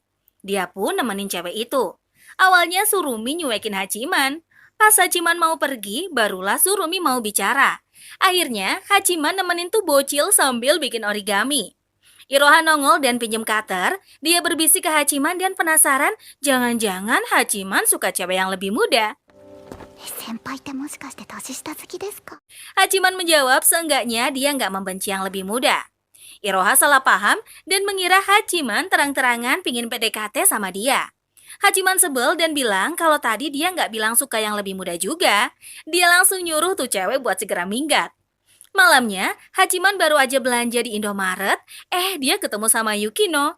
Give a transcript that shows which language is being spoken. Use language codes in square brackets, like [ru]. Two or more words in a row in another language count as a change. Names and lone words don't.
[id] Dia pun nemenin cewek itu. Awalnya Surumi nyuekin Hachiman. Pas Hachiman mau pergi, barulah Surumi mau bicara. Akhirnya, Hachiman nemenin tuh bocil sambil bikin origami. Iroha nongol dan pinjem cutter. Dia berbisik ke Hachiman dan penasaran, jangan-jangan Hachiman suka cewek yang lebih muda. [ja] 先輩ってもしかして年下好きですか？ [id] Hachiman menjawab seenggaknya dia nggak membenci yang lebih muda. Iroha salah paham dan mengira Hachiman terang-terangan pingin PDKT sama dia. Hachiman sebel dan bilang kalau tadi dia nggak bilang suka yang lebih muda juga. Dia langsung nyuruh tuh cewek buat segera minggat. Malamnya, Hachiman baru aja belanja di Indomaret, dia ketemu sama Yukino.